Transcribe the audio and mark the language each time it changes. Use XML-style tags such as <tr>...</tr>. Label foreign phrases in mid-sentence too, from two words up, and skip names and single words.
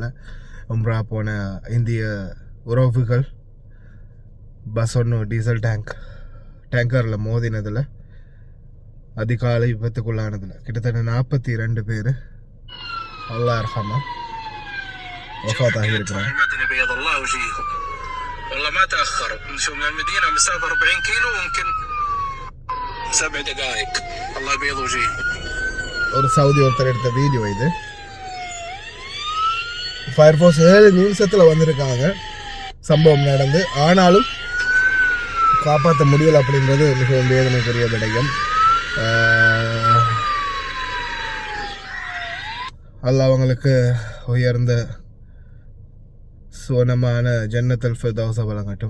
<ta>உம்ரா போன இந்திய உறவுகள் பஸ் ஒன்று டீசல் டேங்கரில் மோதினதில் அதிகாலை விபத்துக்குள்ளானதில் கிட்டத்தட்ட 42 பேர்</ta> <ar>الله يرحمه</ar> <ta>வஃபாத்தாகி இருக்கிறாங்க.</ta> <ar>والله ما تاخروا نشوف من المدينه مسافه 40 كيلو ممكن 7 دقائق. الله يبيض وجهه.</ar> <ta>ஒரு சவுதி ஒருத்தர் எடுத்த வீடியோ இது. ஃபயர்ஃபோர்ஸ் 7 நிமிஷத்தில் வந்திருக்காங்க சம்பவம் நடந்து. ஆனாலும் காப்பாற்ற முடியலை அப்படின்றது மிகவும் வேதனைக்குரிய விடயம். அல்லாஹ் அவங்களுக்கு உயர்ந்த சுவனமான ஜன்னத்துல் ஃபிர்தௌஸை வழங்கட்டும்.</ta>